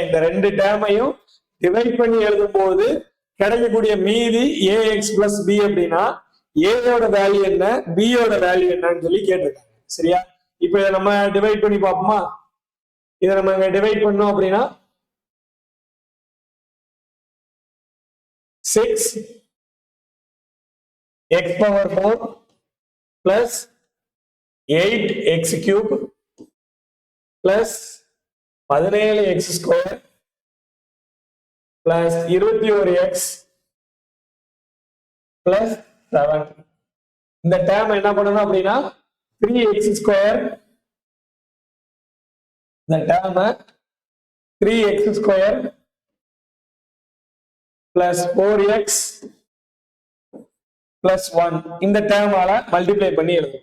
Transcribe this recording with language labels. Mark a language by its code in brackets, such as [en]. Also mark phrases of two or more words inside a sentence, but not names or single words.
[ta] இந்த ரெண்டு டேர்மையும் டிவைட் பண்ணி எழுதும் போது கிடைக்கக்கூடிய மீதி [en] ax plus b [ta] அப்படின்னா a யோட வேல்யூ என்ன, b யோட வேல்யூ என்னன்னு சொல்லி கேட்டிருக்காங்க. சரியா? இப்ப இதை நம்ம டிவைட் பண்ணி பார்ப்போமா? இதை நம்ம இங்க டிவைட் பண்ணோம் அப்படின்னா [en] 6 x power 4 plus 8 x cube plus 17 x square plus 21x plus 7. [ta] இந்த டேர்ம் என்ன பண்ணணும் அப்படின்னா [en] 3x square, [ta] இந்த டேர்ம் [en] 3x square plus 4x plus 1 [ta] இந்த டேர்மால மல்டிப்ளை பண்ணி எழுதும்.